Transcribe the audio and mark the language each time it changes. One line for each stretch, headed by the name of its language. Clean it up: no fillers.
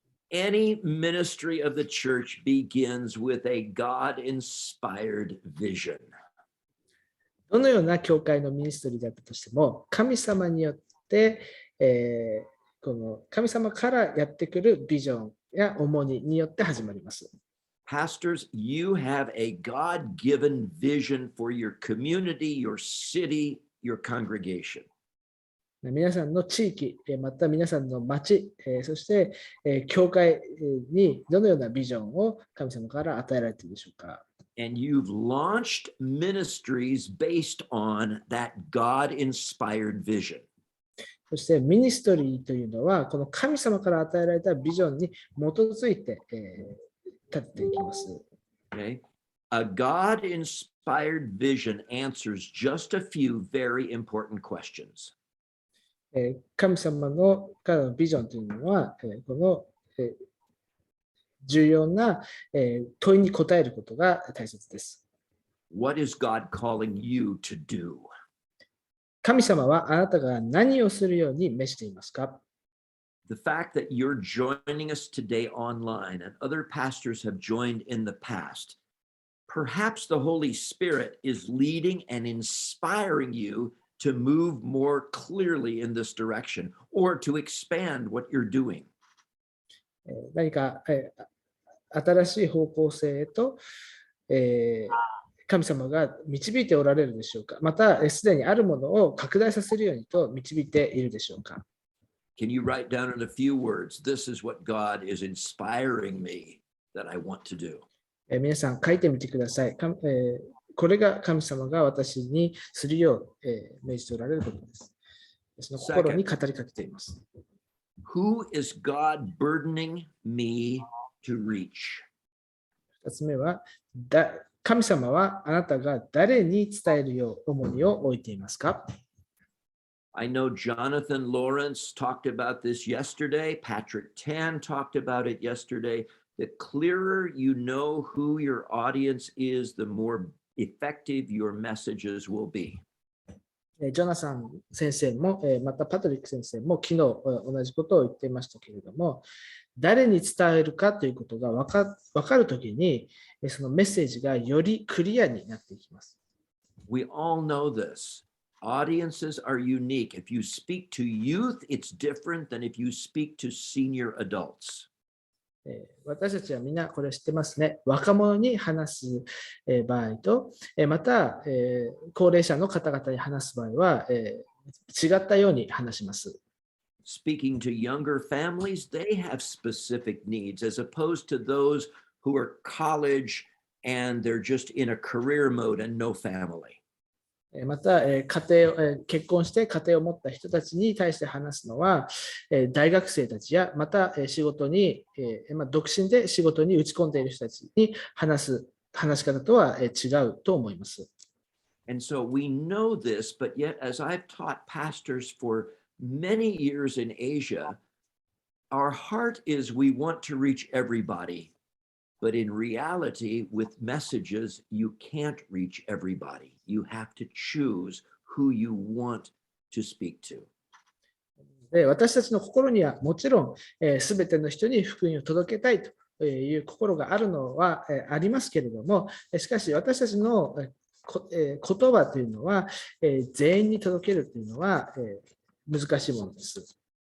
English: Any ministry of the church begins with a God-inspired vision.
Japanese: どのような教会のミニストリーだったとしても、神様によって、この神様からやってくるビジョンや重荷によって始まります。
English: Pastors, you have a God-given vision for your community, your city, your congregation.
Japanese: 皆さんの地域、また皆さんの町、そして教会にどのようなビジョンを神様から与えられているでしょうか。
English: And you've launched ministries based on that God-inspired vision.
Japanese: そしてミニストリーというのは、この神様から与えられたビジョンに基づいて立っていきます。
English: Okay? A God-inspired vision answers just a few very important questions.
Japanese: 神様のからのビジョンというのは、この重要な問いに答えることが大切です。
English: What is God calling you to do?
Japanese: 神様はあなたが何をするように召していますか？
English: The fact that you're joining us today online and other pastors have joined in the past, perhaps the Holy Spirit is leading and inspiring you to move more clearly in this direction or to expand what you're doing.
Japanese: 何か新しい方向性へと神様が導いておられるでしょうか。また、すでにあるものを拡大させるようにと導いているでしょうか。 Can you write down in a few words, this is what God is inspiring me that I want to do? 皆さん書いてみてください。これが神様が私にするよう命じておられることです。私の心に語りかけています。
English: Who is God burdening me to reach?
Japanese: 2つ目は、神様はあなたが誰に伝えるよう重荷を置いていますか？
English: I know Jonathan Lawrence talked about this yesterday. Patrick Tan talked about it yesterday. The clearer you know who your audience is, the more effective your messages will be.
Japanese: ジョナサン先生も、またパトリック先生も昨日同じことを言っていましたけれども、誰に伝えるかということが分かるときに、そのメッセージがよりクリアになっていきます。
English: We all know this. Audiences are unique. If you speak to youth, it's different than if you speak to senior adults.
Japanese: 私たちはみんなこれ知ってますね。若者に話す場合と、また高齢者の方々に話す場合は違ったように話します。
English: Speaking to younger families, they have specific needs as opposed to those who are college and they're just in a career mode and no family.
Japanese: また、結婚して家庭を持った人たちに対して話すのは、大学生たちや、また仕事に、独身で仕事に打ち込んでいる人たちに話し方とは違うと思います。
English: And so we know this, but yet as I've taught pastors for many years in Asia, our heart is we want to reach everybody. But in reality, with messages, you can't reach everybody. You have to choose who you want to speak to.
Japanese: 私たちの心にはもちろん、すべての人に福音を届けたいという心があるのは、ありますけれども、しかし私たちの、言葉というのは、全員に届けるというのは、難しいものです。